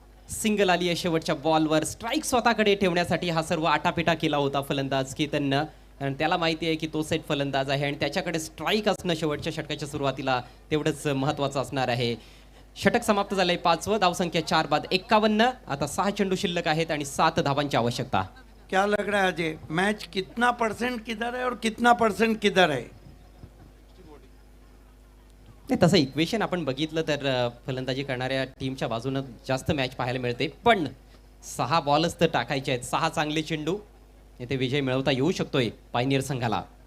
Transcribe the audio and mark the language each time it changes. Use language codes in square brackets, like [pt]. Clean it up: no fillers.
[mr] Single आली आहे शेवटच्या बॉलवर. स्ट्राईक स्वतःकडे ठेवण्यासाठी हा सर्व आटापिटा केला होता फलंदाज केतननं, कारण त्याला माहिती आहे की तो सेट फलंदाज आहे आणि त्याच्याकडे स्ट्राईक असणं शेवटच्या षटकाच्या सुरुवातीला तेवढंच महत्त्वाचं असणार आहे. षटक समाप्त झालंय. 5वं, धावसंख्या 4 बाद 51. आता 6 चेंडू शिल्लक आहेत आणि 7 धावांची आवश्यकता. [hi] क्या लग रहा है अजय, मैच कितना परसेंट किधर है और कितना परसेंट किधर है? [mr] तसं इक्वेशन आपण बघितलं तर फलंदाजी करणाऱ्या टीमच्या बाजूनं जास्त मॅच पाहायला मिळते, पण 6 बॉलच तर टाकायचे आहेत. 6 चांगले चेंडू, येथे विजय मिळवता येऊ शकतोय पायनियर संघाला.